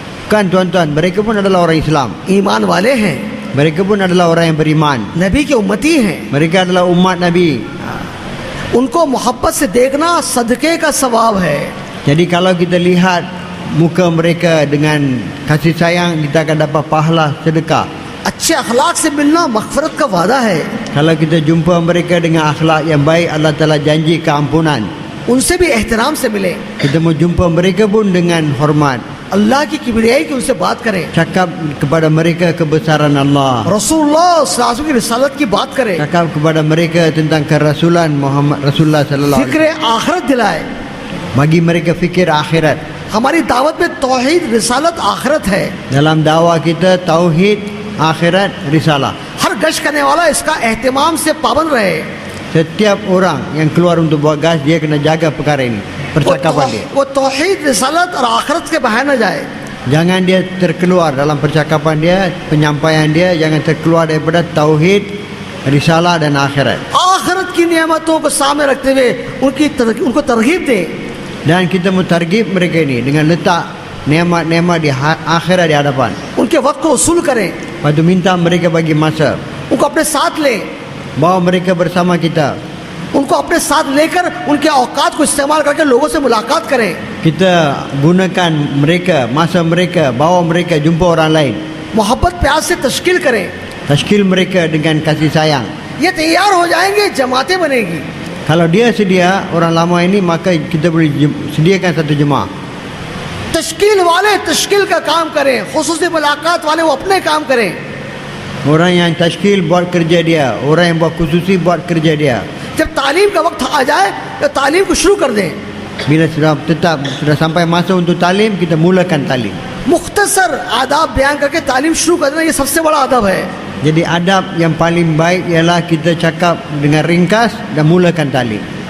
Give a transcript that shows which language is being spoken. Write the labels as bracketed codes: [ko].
[ms] Kan tuan-tuan, mereka pun adalah orang Islam. [hi] ईमान वाले हैं, [ms] Mereka pun adalah orang yang beriman. [hi] नबी के उम्मती हैं। [ms] Mereka adalah umat Nabi. [hi] उनको मोहब्बत से देखना सदक़े का सवाब है। [ms] Jadi kalau kita lihat muka mereka dengan kasih sayang, kita akan dapat pahala sedekah. [hi] अच्छे अखलाक से मिलना मग़फ़िरत का वादा है। [ms] Kalau kita jumpa mereka dengan akhlak yang baik, Allah Ta'ala janji keampunan. [hi] उनसे भी एहतराम से मिले, [ms] Kita mau jumpa mereka pun dengan hormat. [hi] अल्लाह की किबरियाई की उनसे बात करें, [ms] Cakap kepada mereka kebesaran Allah. [hi] रसूलुल्लाह सल्लल्लाहु अलैहि वसल्लम की रिसालत की बात करें, [ms] Cakap kepada mereka tentang kerasulan Muhammad Rasulullah sallallahu alaihi [hi] फिक्र आखिरत दिलाए। [ms] wasallam. Bagi mereka fikir akhirat. [hi] हमारी दावत में तौहीद, रिसालत, आखिरत है। [ms] Dalam dakwah kita tauhid, akhirat, risalah. [hi] हर गश करने वाला इसका एहतमाम से पाबंद रहे। [ms] Setiap orang yang keluar untuk buat gas, dia kena jaga perkara ini, percakapan dia. [hi] वो तौहीद, रिसालत और आखिरत के बाहर न जाए। [ms] Jangan dia terkeluar dalam percakapan dia, penyampaian dia, jangan terkeluar daripada tauhid, risalah dan akhirat. [hi] आखिरत की नियामतों को सामने रखते हुए उनको तरगीब दें। [ms] Dan kita mutargib mereka ini dengan letak nikmat-nikmat di akhirat di hadapan. [hi] उनके वक्त को वसूल करें, [ms] Lepas tu minta mereka bagi masa, [hi] उनको अपने साथ लें, [ms] bawa mereka bersama kita. [hi] उनको अपने साथ लेकर उनके औकात को इस्तेमाल करके लोगों से मुलाकात करें। [ms] Kita gunakan mereka, masa mereka, bawa mereka jumpa orang lain. [hi] मोहब्बत प्यार से तश्कील करें। [ms] Tashkil mereka dengan kasih sayang. [hi] ये तैयार हो जाएंगे, जमातें बनेगी। [ms] Kalau dia sedia, orang lama ini, maka kita boleh sediakan satu jemaah. [hi] तश्कील वाले तश्कील का काम करें, खुसूसी मुलाकात वाले वो अपने काम करें। [ms] Orang yang tashkil buat kerja dia, orang yang buat khususi buat kerja dia. [hi] जब तालीम का वक्त आ जाए तो तालीम को शुरू कर दें। [ms] Bila sudah sampai masa untuk talim, kita mulakan talim. [hi] मुख्तसर आदाब बयान करके तालीम शुरू कर देना, ये सबसे बड़ा अदब है। [ms] Jadi adab yang paling baik ialah kita cakap dengan ringkas dan mulakan talim.